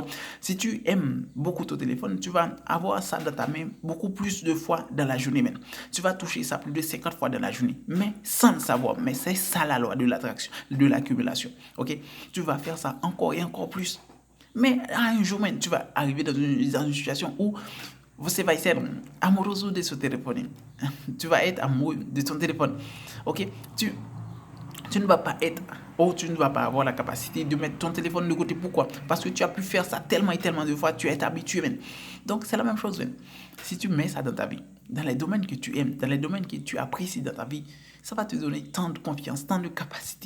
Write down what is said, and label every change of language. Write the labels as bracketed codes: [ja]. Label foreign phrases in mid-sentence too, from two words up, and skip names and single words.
[fr] Si tu aimes beaucoup ton téléphone, tu vas avoir ça dans ta main beaucoup plus de fois dans la journée même. Tu vas toucher ça plus de 50 fois dans la journée, mais sans le savoir. Mais c'est ça la loi de l'attraction, de l'accumulation. Ok? Tu vas faire ça encore et encore plus. Mais à un jour même, tu vas arriver dans une situation où [pt] você vai ser amoroso de seu [fr] téléphone. Tu vas être amoureux de ton téléphone. Ok? Tu ne vas pas être, ou tu ne vas pas avoir la capacité de mettre ton téléphone de côté. Pourquoi? Parce que tu as pu faire ça tellement et tellement de fois, tu es habitué même. Donc c'est la même chose même. Si tu mets ça dans ta vie, dans les domaines que tu aimes, dans les domaines que tu apprécies dans ta vie, ça va te donner tant de confiance, tant de capacité.